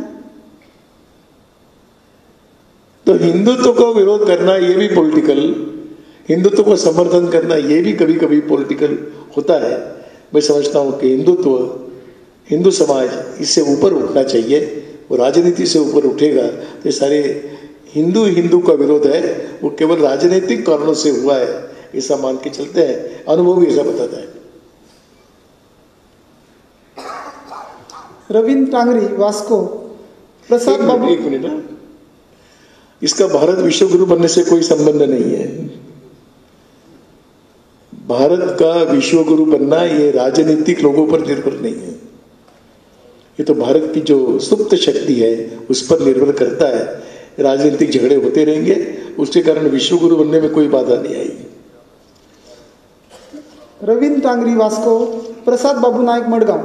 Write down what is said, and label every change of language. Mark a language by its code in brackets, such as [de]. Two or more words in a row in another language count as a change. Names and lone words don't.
[hi] तो हिंदुत्व को विरोध करना ये भी पॉलिटिकल, हिंदुत्व को समर्थन करना ये भी कभी कभी पॉलिटिकल होता है। मैं समझता हूं कि हिंदुत्व, हिंदू समाज इससे ऊपर उठना चाहिए, वो राजनीति से ऊपर उठेगा तो सारे हिंदू का विरोध है वो केवल राजनीतिक कारणों से हुआ है, ऐसा मान के चलते हैं, अनुभव भी ऐसा बताता है। रवींद्र टांगरी, वास्को, प्रसाद बाबू। एक मिनट ना, इसका भारत विश्व गुरु बनने से कोई संबंध नहीं है। भारत का विश्व गुरु बनना ये राजनीतिक लोगों पर निर्भर नहीं है, ये तो भारत की जो सुप्त शक्ति है उस पर निर्भर करता है। राजनीतिक झगड़े होते रहेंगे, उसके कारण विश्व गुरु बनने में कोई बाधा नहीं आएगी। रवींद्र टांगरी, वास्को, प्रसाद बाबू नायक, मडगांव.